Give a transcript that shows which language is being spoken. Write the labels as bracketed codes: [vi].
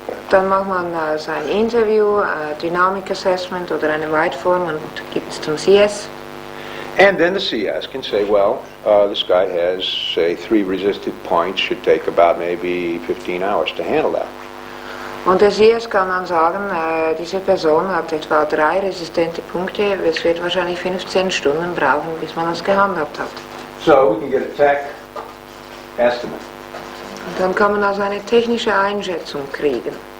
[de] Dann macht man sein Interview, Dynamic Assessment oder eine White Form und gibt es zum CS. [en] And then the CS can say, well, this guy has, say, 3 resistive points, should take about maybe 15 hours to handle that. [de] Und der CS kann dann sagen, diese Person hat etwa 3 resistente Punkte, es wird wahrscheinlich 15 Stunden brauchen, bis man das gehandhabt hat. [en] So we can get a tech estimate. [de] Und dann kann man also eine technische Einschätzung kriegen.